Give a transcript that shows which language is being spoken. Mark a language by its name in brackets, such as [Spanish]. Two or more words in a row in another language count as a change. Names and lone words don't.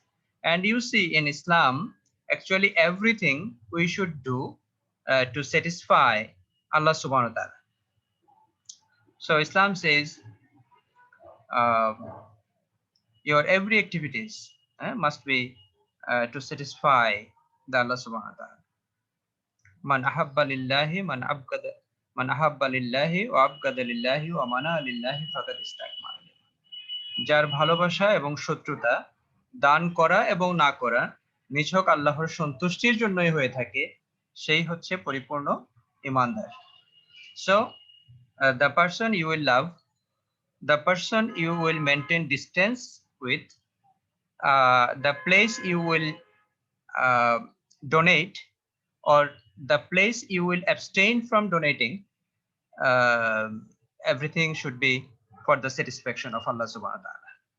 [English] And you see in Islam, actually everything we should do to satisfy Allah [Arabic] سبحانه وتعالى. [English] So Islam says your every activities must be to satisfy the Allah [Arabic] سبحانه وتعالى. من أحب لله من أحب لله وأبغض لله ومنع لله فقد استكمل. [Bangla] যার ভালোবাসা এবং শত্রুতা, দান করা এবং না করা নিছক আল্লাহর সন্তুষ্টির জন্যই হয়ে থাকে, সেই হচ্ছে পরিপূর্ণ ঈমানদার. [English] So the person you will love, the person you will maintain distance with, the place you will donate, or the place you will abstain from donating, everything should be for the satisfaction of Allah [Arabic] سبحانه وتعالى.